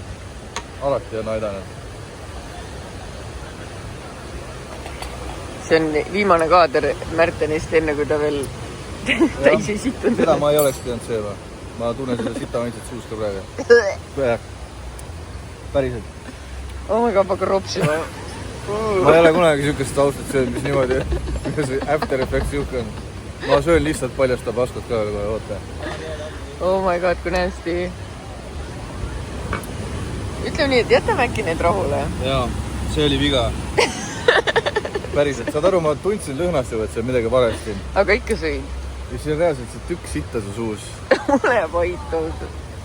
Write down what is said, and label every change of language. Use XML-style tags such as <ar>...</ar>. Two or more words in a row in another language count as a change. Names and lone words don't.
<et>Alati on aidanud. See on viimane kaader Märtenist enne, kui ta veel täis ei situnud. Seda ma ei oleks pidanud sööma. Ma tunnen seda sita maitset suus ka praegu. Päriselt.</et> <en>Oh my god,</en> <et>ma hakkan ropsima. Ma ei ole kunagi siukest Austrit söönud, mis niimoodi, mis</et> <en>after effect</en> <et>siuke on. Ma söön lihtsalt paljast Tabascot ka kohe, oota.</et> <en>Oh my god,</en> <et>kui nästi. Ütleme nii, et jätame äkki need rahule. Jaa, see oli viga. Päriselt, saad aru, ma tundsin lõhnast juba, et see on midagi valesti. Aga ikka sõin. Ja see on reaalselt see tükk sitta su suus. Ole vait ausalt.</et>